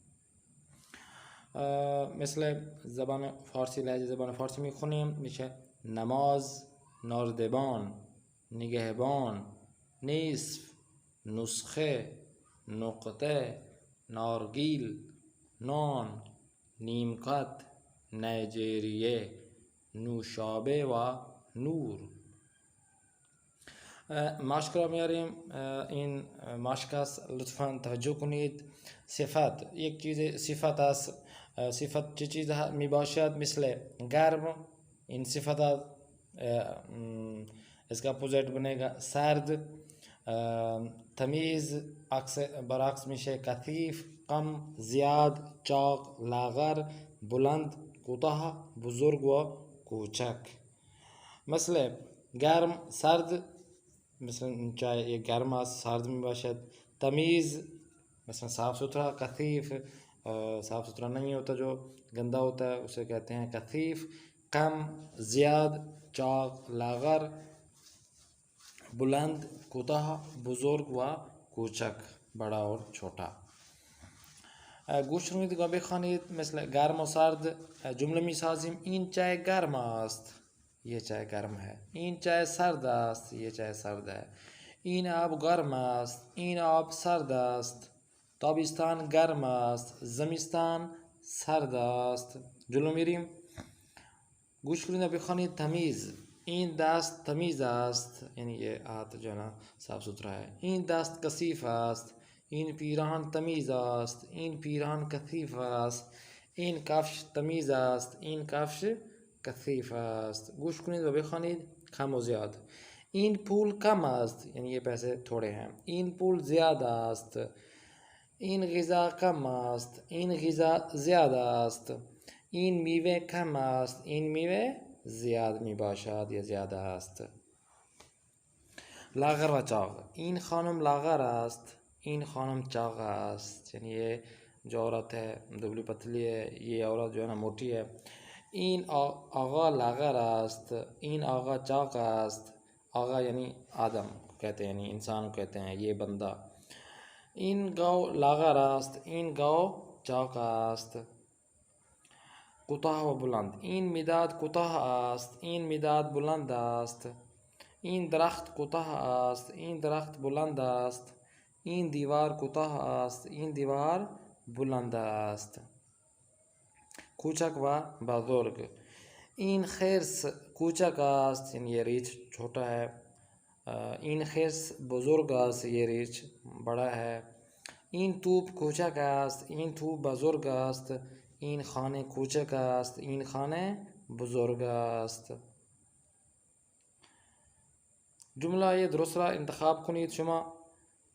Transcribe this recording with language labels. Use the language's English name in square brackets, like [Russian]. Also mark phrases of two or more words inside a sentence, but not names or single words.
[Persian] مثل زبان فارسی، لهجه زبان فارسی میخونیم میشه نماز، نردبان، نگهبان، نصف، نسخه، نقطه، نارگیل، نان، نیمکت، نایجیریه، نوشابه و نور. ماشک را میاریم. این ماشک است، لطفا توجه کنید. صفت، یک چیز صفت است. صفت چه چیز می باشد؟ مثل گرم، این صفت است. [Urdu] اس کا اپوزٹ بنے گا سرد. [Persian] تمیز برعکس میشه کثیف، کم, زیاد، چاق، لاغر، بلند، کوتاه، بزرگ و کوچک. مثل گرم، سرد، مثلا چای یک گرم است، سرد می باشد. [Urdu] तमीज़ مثلا صاف ستھرا. کثیف صاف ستھرا نہیں ہوتا، جو گندا ہوتا ہے اسے کہتے ہیں کثیف. [Persian] کم، زیاد، چاق، لاغر، بلند، کوتاه، بزرگ و کوچک, [Urdu] بڑا اور چھوٹا. [Persian] گوش کنید و بخوانید. مثل گرم و سرد جمله می سازیم. این چای گرم است، [Urdu] یہ چای گرم ہے. [Persian] این چای سرد است، [Urdu] یہ چای سرد ہے. [Persian] این آب گرم است، این آب سرد است. تابستان گرم است، زمستان سرد است. جلو میریم. گوش کنید و بخوانید. تمیز، این دست تمیز است، یعنی [Urdu] یہ ہاتھ جو ہے نا صاف ستھرا ہے. [Persian] این دست کثیف است، این پیراهن تمیز است، این پیراهن کثیف است. این کفش تمیز است، این کفش کثیف است. گوش کنید و بخوانید. کم و زیاد. این پول کم است، یعنی [Urdu] یہ پیسے تھوڑے ہیں. [Persian] این پول زیاد است، این غذا کم است، این غذا زیاد است. این میوه کم است، این میوه زیاد می باشد یا زیاد است. لاغر و چاق. این خانم لاغر است، این خانم چاق است، یعنی [Urdu] یہ جو عورت ہے دبلی پتلی ہے، یہ عورت جو ہے نا موٹی ہے. [Persian] این آقا لاغر است، این آقا چاق است. [Urdu] آقا یعنی آدم کہتے ہیں، یعنی انسان کہتے ہیں، یہ بندہ. [Persian] این گاو لاغر است، این گاو چاق است. کوتاه و بلند. این مداد کوتاه است، این مداد بلند است. این درخت کوتاه است، این درخت بلند است. این دیوار کوتاه است، این دیوار بلند است. کوچک و بزرگ. این خرس کوچک است، یعنی [Urdu] یہ ریچھ چھوٹا ہے. [Persian] این خرس بزرگ است، [Urdu] یہ ریچھ بڑا ہے. [Persian] این توپ کوچک است، این توپ بزرگ است. این خانه کوچک است، این خانه بزرگ است. جمله درست را انتخاب کنید شما.